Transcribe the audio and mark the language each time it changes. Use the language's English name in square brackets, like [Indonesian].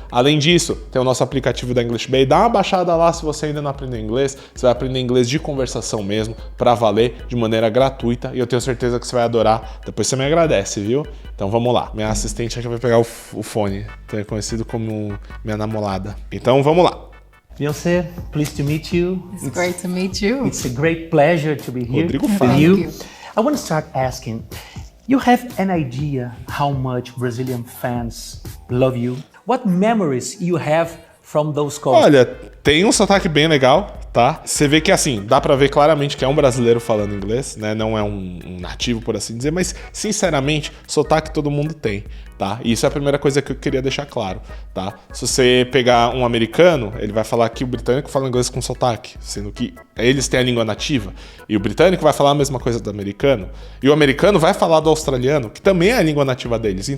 [Portuguese] Além disso, tem o nosso aplicativo da English Bay, dá uma baixada lá se você ainda não aprendeu inglês, você vai aprender inglês de conversação mesmo, pra valer, de maneira gratuita, e eu tenho certeza que você vai adorar, depois você me agradece, viu? Então vamos lá, minha assistente aqui vai pegar o fone, também conhecido como minha namorada. Então vamos lá. [English] Beyoncé, pleased to meet you. It's great to meet you. It's a great pleasure to be here Rodrigo with Faro. you. I want to start asking, you have an idea how much Brazilian fans love you? What memories you have from those calls? [Portuguese] Olha, tem um sotaque bem legal, tá? Você vê que, assim, dá pra ver claramente que é um brasileiro falando inglês, né? Não é um nativo, por assim dizer, mas, sinceramente, sotaque todo mundo tem, tá? E isso é a primeira coisa que eu queria deixar claro, tá? Se você pegar um americano, ele vai falar que o britânico fala inglês com sotaque, sendo que eles têm a língua nativa, e o britânico vai falar a mesma coisa do americano, e o americano vai falar do australiano, que também é a língua nativa deles.